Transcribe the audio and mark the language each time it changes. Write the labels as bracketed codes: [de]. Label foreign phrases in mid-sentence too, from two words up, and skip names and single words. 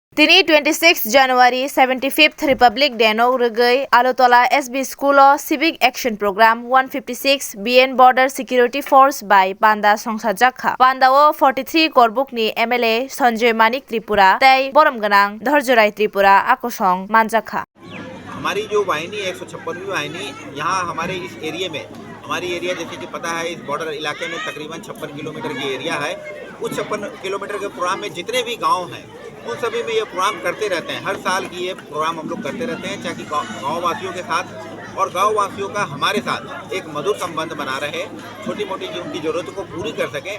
[trp] Tini 26 January 75th Republic Day no rugui Alotola SB School Civic Action Program 156 BN Border Security Force by Panda Songsajakha. Panda o 43 Korbukni MLA Sanjay Manik Tripura Tei Boromganang Dharjorai Tripura Akosong Manjakha. [hi] हमारी जो वाहिनी 156वीं वाहिनी यहाँ हमारे इस एरिया में हमारी एरिया जैसे कि पता है इस बॉर्डर इलाके में तकरीबन 56 किलोमीटर की एरिया है। उस 56 किलोमीटर के प्रोग्राम में जितने भी गांव हैं उन सभी में ये प्रोग्राम करते रहते हैं। हर साल की ये प्रोग्राम हम लोग करते रहते हैं ताकि गाँव वासियों के साथ और गाँव वासियों का हमारे साथ एक मधुर संबंध बना रहे, छोटी मोटी जो उनकी ज़रूरतों को पूरी कर सकें।